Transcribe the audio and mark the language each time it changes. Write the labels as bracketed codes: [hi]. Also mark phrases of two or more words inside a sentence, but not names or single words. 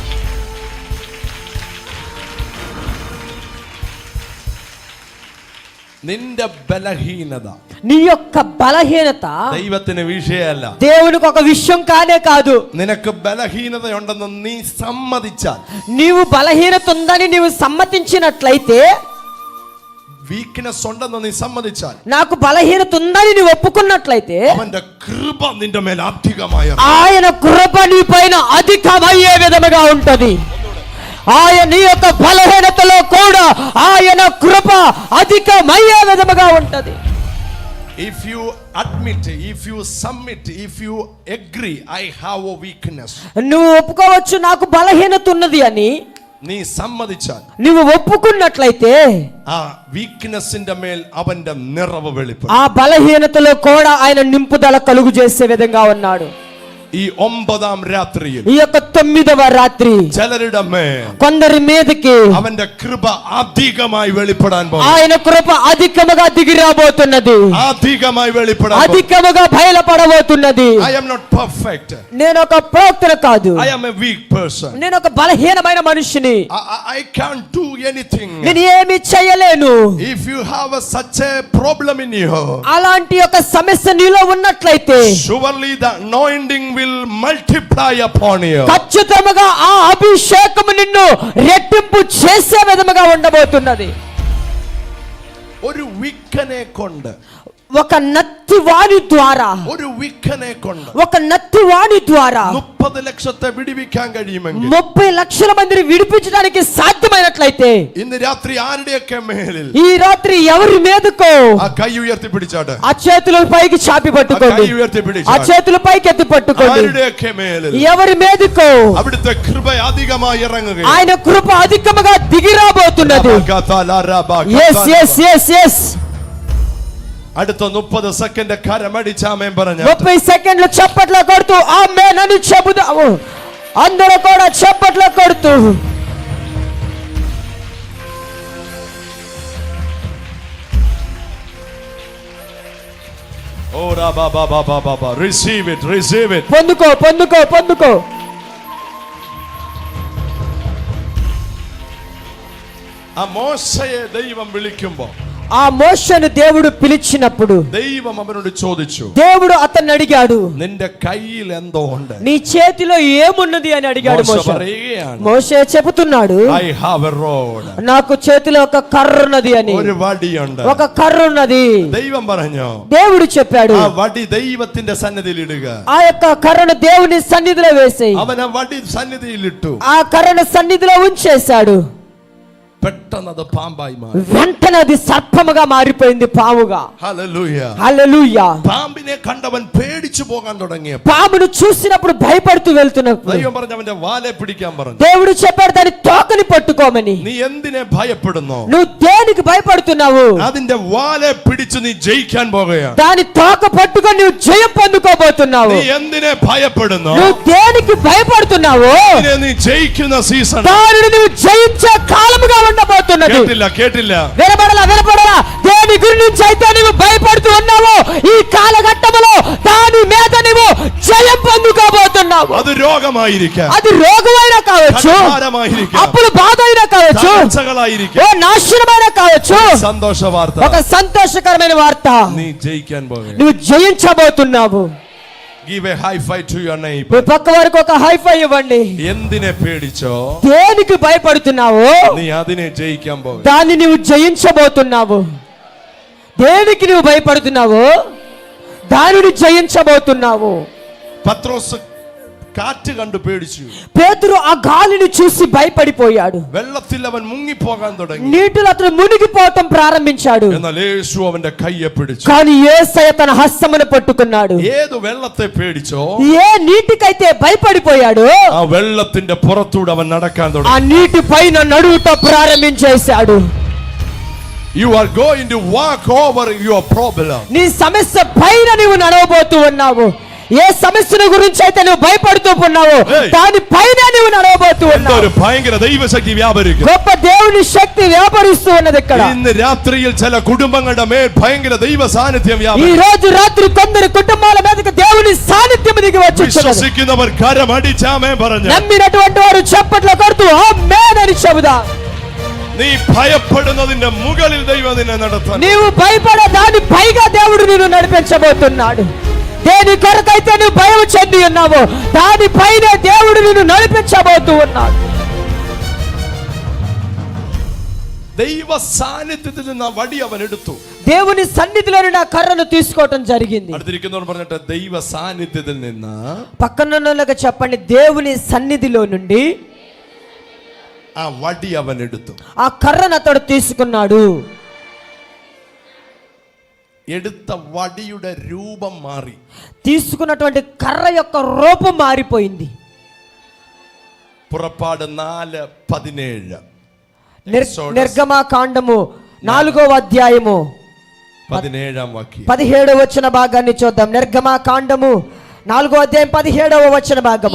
[ml] നിന്റെ ബലഹീനത, [te] నీ యొక్క బలహీనత [ml] ദൈവത്തിന് വിഷയമല്ല. [te] దేవునికి ఒక విషయం కానే కాదు. [ml] നിനക്ക് ബലഹീനതയുണ്ടെന്ന് നീ സമ്മതിച്ചാൽ, [te] నీవు బలహీనత ఉందని నీవు సమ్మతించినట్లయితే, [ml] വീക്ക്നെസ് ഉണ്ടെന്ന് നീ സമ്മതിച്ചാൽ, [te] నాకు బలహీనత ఉందని నీవు ఒప్పుకున్నట్లయితే, [ml] അവന്റെ കൃപ നിന്റെ മേൽ അധികമായി, [te] ఆయన కృప నీ పైన అధికమయ్యే విధముగా ఉంటది. ఆయన యొక్క బలహీనతలో కూడా ఆయన కృప అధికమయ్యే విధముగా ఉంటది. [en] If you admit, if you submit, if you agree, I have a weakness. [te] నువ్వు ఒప్పుకోవచ్చు నాకు బలహీనత ఉన్నది అని. [ml] നീ സമ്മതിച്ചാൽ, [te] నువ్వు ఒప్పుకున్నట్లయితే [ml] ആ വീക്ക്നെസ്സിന്റെ മേൽ അവന്റെ നിറവ് വെളിപ്പെടും. [te] ఆ బలహీనతలో కూడా ఆయన నింపుదల కలుగు చేసే విధంగా ఉన్నాడు. [ml] ഈ 9ാം രാത്രിയിൽ [te] ఈ యొక్క 9వ రాత్రి [ml] ചിലരുടെ മേൽ [te] కొందరి మీదకి [ml] അവന്റെ కృപ అధికമായി വെളിപ്പെടാൻ പോകുന്നു. [te] ఆయన కృప అధికముగా దిగి రాబోతున్నది. [ml] అధికമായി വെളിപ്പെടാൻ പോകുന്നു. [te] అధికముగా బయలుపడబోతున్నది. [en] I am not perfect. [te] నేను ఒక ప్రవక్తను కాదు, [en] I am a weak person. [te] నేను ఒక బలహీనమైన మనిషిని. [en] I can't do anything. [te] నేను ఏమి చేయలేను. [en] If you have such a problem in you, [te] అలాంటి ఒక సమస్య నీలో ఉన్నట్లయితే [en] surely the anointing will multiply upon you. [te] ఖచ్చితంగా ఆ అభిషేకము నిన్ను రెట్టింపు చేసే విధముగా ఉండబోతున్నది. [ml] ഒരു വിക്കനെ കൊണ്ട്, [te] ఒక నత్తివాణి ద్వారా, [ml] ഒരു വിക്കനെ കൊണ്ട് [te] ఒక నత్తివాణి ద్వారా [ml] 30 ലക്ഷത്തെ വിടുവിക്കാൻ കഴിയുമെങ്കിൽ [te] 30 లక్షల మందిని విడిపించడానికి సాధ్యమైనట్లయితే [ml] ഇന്ന് രാത്രി ആരുടെയൊക്കെ മേലിൽ [te] ఈ రాత్రి ఎవరి మీదకో [ml] ആ കൈ ഉയർത്തി പിടിച്ചാട്ടെ, [te] ఆ చేతులు పైకి చాపి [ml] ആ [te] పట్టుకోండి, [ml] കൈ ഉയർത്തി [te] ఆ [ml] പിടിച്ചാട്ടെ. [te] చేతులు పైకి ఎత్తి పట్టుకోండి. [ml] ആരുടെയൊക്കെ മേലിൽ [te] ఎవరి మీదకో [ml] അവിടുത്തെ കൃപ അധികമായി ഇറങ്ങുകയും [te] ఆయన కృప అధికముగా దిగిరాబోతున్నది. ఎస్ ఎస్ ఎస్ ఎస్ [ml] അടുത്ത 30 സെക്കൻഡ് കരമടിച്ചാമേൻ പറഞ്ഞ [te] 30 సెకండ్లు చప్పట్లు కొడుతూ ఆమేన్ అని చెబుదాము. అందరూ కూడా చప్పట్లు కొడుతూ ఓ రా బాబా బాబా బాబా [en] receive it, receive it. [te] పొందుకో పొందుకో పొందుకో. [ml] ആ മോശയെ ദൈവം വിളിക്കുമ്പോൾ [te] ఆ మోషేను దేవుడు పిలిచినప్పుడు [ml] ദൈവം അവനോട് ചോദിച്ചു, [te] దేవుడు అతన్ని అడిగాడు, [ml] നിന്റെ കയ്യിൽ എന്തോ ഉണ്ട്? [te] నీ చేతిలో ఏమున్నది అని అడిగాడు [ml] മോശ [te] మోషే. [ml] പറയുകയാണ്, [te] మోషే చెబుతున్నాడు, [en] I have a rod. [te] నాకు చేతిలో ఒక కర్ర ఉన్నది అని. [ml] ഒരു വടിയുണ്ട്. [te] ఒక కర్ర ఉన్నది. [ml] ദൈവം പറഞ്ഞു, [te] దేవుడు చెప్పాడు, [ml] ആ വടി ദൈവത്തിന്റെ സന്നിധിയിൽ ഇടുക. [te] ఆ యొక్క కర్రను దేవుని సన్నిధిలో వేసేయి. [ml] അവൻ ആ വടി സന്നിധിയിൽ ഇട്ടു. [te] ఆ కర్రను సన్నిధిలో ఉంచేశాడు. [ml] പെട്ടെന്ന് അത് പാമ്പായി മാറി. [te] వెంటనే అది సర్పముగా మారిపోయింది, పాముగా. [ml] ഹല്ലേലൂയ. [te] హల్లెలూయా. [ml] പാമ്പിനെ കണ്ടവൻ പേടിച്ചു പോകാൻ തുടങ്ങിയ [te] పామును చూసినప్పుడు భయపడుతూ వెళ్తున్నప్పుడు [ml] ദൈവം പറഞ്ഞു അവന്റെ വാലെ പിടിക്കാൻ പറഞ്ഞു. [te] దేవుడు చెప్పాడు దాని తోకని పట్టుకోమని. [ml] നീ എന്തിനെ ഭയപ്പെടുന്നു? [te] నువ్వు దేనికి భయపడుతున్నావు? [ml] അതിന്റെ വാലെ പിടിച്ചു നീ ജയിക്കാൻ പോകുകയാണ്. [te] దాని తోక పట్టుకొని నువ్వు జయం పొందుకోబోతున్నావు. [ml] നീ എന്തിനെ ഭയപ്പെടുന്നു? [te] నువ్వు దేనికి భయపడుతున్నావు? [ml] ഇതിനെ നീ ജയിക്കുന്ന സീസൺ. [te] దానిని నువ్వు జయించే కాలముగా ఉండబోతున్నది. [ml] കേട്ടില്ല, കേട്ടില്ല. [te] వినబడలా వినబడలా. దేని గురించి అయితే నువ్వు భయపడుతూ ఉన్నావో ఈ కాలఘట్టములో దాని మీద నువ్వు జయం పొందుకోబోతున్నావు. [ml] അത് രോഗമായിരിക്കാം, [te] అది రోగమైనా కావచ్చు, [ml] കടഭാരമായിരിക്കാം, [te] అప్పులు బాధ అయినా కావచ్చు, [ml] തകർച്ചകളായിരിക്കാം. [te] ఓ నాశనమైనా కావచ్చు. [ml] സന്തോഷ വാർത്ത, [te] ఒక సంతోషకరమైన వార్త, [ml] നീ జയിക്കാൻ പോകുക. [te] నువ్వు జయించబోతున్నావు. [en] Give a high five to your neighbor. [te] మీ పక్క వారికి ఒక [en] high five [te] ఇవ్వండి. [ml] എന്തിനെ പേടിച്ചോ [te] దేనికి భయపడుతున్నావు [ml] നീ അതിനെ ജയിക്കാൻ പോകുക. [te] దాన్ని నువ్వు జయించబోతున్నావు. దేనికి నువ్వు భయపడుతున్నావు దానిని జయించబోతున్నావు. [ml] പത്രോസ് കാറ്റ് കണ്ടു പേടിച്ചു. [te] పేతురు ఆ గాలిని చూసి భయపడిపోయాడు. [ml] വെള്ളത്തിൽ അവൻ മുങ്ങിപ്പോകാൻ തുടങ്ങി. [te] నీటిలో అతను మునిగిపోవటం ప్రారంభించాడు. [ml] എന്നാൽ യേശു അവന്റെ കയ്യെ പിടിച്ചു. [te] కానీ యేసయ్య తన హస్తమును పట్టుకున్నాడు. [ml] ഏത് വെള്ളത്തെ പേടിച്ചോ [te] ఏ నీటికైతే భయపడిపోయాడు [ml] ആ വെള്ളത്തിന്റെ പുറത്തൂടെ അവൻ നടക്കാൻ [te] ఆ [ml] തുടങ്ങി. [te] నీటి పైన నడువుట ప్రారంభించేశాడు. [en] You are going to walk over your problem. [te] నీ సమస్య పైన నువ్వు నడవబోతూ ఉన్నావు. ఏ సమస్యల గురించి అయితే నువ్వు భయపడుతూ ఉన్నావు దాని పైన నువ్వు నడవబోతూ ఉన్నావు. [ml] ഒരു ഭയങ്കര ദൈവശക്തി വ്യാപരിക്കും. [te] గొప్ప దేవుని శక్తి వ్యాపరిస్తూ ఉన్నది ఇక్కడ. [ml] ഇന്ന് രാത്രിയിൽ ചില കുടുംബങ്ങളുടെ മേൽ ഭയങ്കര ദൈവ സാന്നിധ്യം [te] ఈ [ml] വ്യാപരിക്കും. [te] రోజు రాత్రి కొందరు కుటుంబాల మీదకి దేవుని సాన్నిధ్యం దిగి వచ్చి [ml] വിശ്വസിക്കുന്നവർ കരമടിച്ചാമേ പറഞ്ഞു. [te] నమ్మినటువంటి వారు చప్పట్లు కొడుతూ ఆమేన్ అని చెబుదాం. [ml] നീ ഭയപ്പെടുന്നതിന്റെ മുകളിൽ ദൈവം നിന്നെ നടത്തും. [te] నీవు భయపడే దాని పైగా దేవుడు నిన్ను నడిపించబోతున్నాడు. దేని కొరకైతే నువ్వు భయం చెంది ఉన్నావో దానిపైన దేవుడు నిన్ను నడిపించబోతూ ఉన్నాడు. [ml] ദൈവ സാന്നിധ്യത്തിൽ നിന്ന് വടി അവൻ എടുത്തു. [te] దేవుని సన్నిధిలోని నా కర్రను తీసుకోవటం జరిగింది. [ml] അടുത്തിരിക്കുന്നവർ പറഞ്ഞിട്ട് ദൈവ സാന്നിധ്യത്തിൽ നിന്ന് [te] పక్కనున్నోళ్ళకి చెప్పండి, దేవుని సన్నిధిలో నుండి [ml] ആ വടി അവൻ എടുത്തു. [te] ఆ కర్రను అతడు తీసుకున్నాడు. [ml] എടുത്ത വടിയുടെ രൂപം മാറി. [te] తీసుకున్నటువంటి కర్ర యొక్క రూపం మారిపోయింది. [ml] പുറപ്പാട് 4:17. [te] నిర్గమకాండము 4వ అధ్యాయము 17వ వాక్యం. 17వ వచన భాగాన్ని చూద్దాం. నిర్గమకాండము 4వ అధ్యాయం 17వ వచన భాగము.